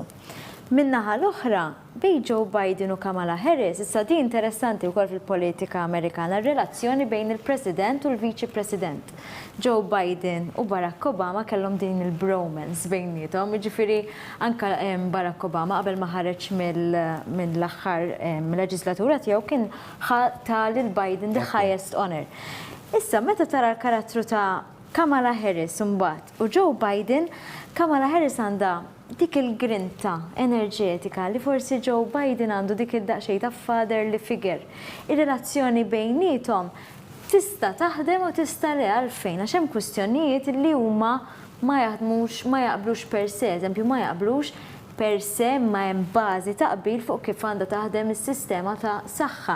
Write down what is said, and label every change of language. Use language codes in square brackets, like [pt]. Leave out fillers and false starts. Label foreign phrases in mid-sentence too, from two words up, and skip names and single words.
[mt] Min-naħa l-oħra, bejn Joe Biden u Kamala Harris, issa di interessanti wkoll fil-politika Amerikana, relazzjoni bejn il-President u l-Viċi President. Joe Biden u Barack Obama kellhom din il-bromance bejnietom, jiġifieri anke Barack Obama qabel ma ħareġ mill-aħħar leġislatura tiegħu kien ta' lil Biden [en] the highest honor. [mt] Issa meta tara l-karattru ta' Kamala Harris mbagħad u Joe Biden, Kamala Harris għandha dik il-grinta enerġetika li forsi Joe Biden għandu dik id-daqxej ta' [en] fatherly figure. [mt] Ir-relazzjoni bejnietom tista' taħdem u tista' le għalfejn għax hemm kwistjonijiet li huma ma jaħdmux, ma jaqblux [la] per se, [mt] eżempju ma jaqblux [la] per se [mt] ma hemm bażi taqbil fuq kif għandha taħdem is-sistema ta' saħħa.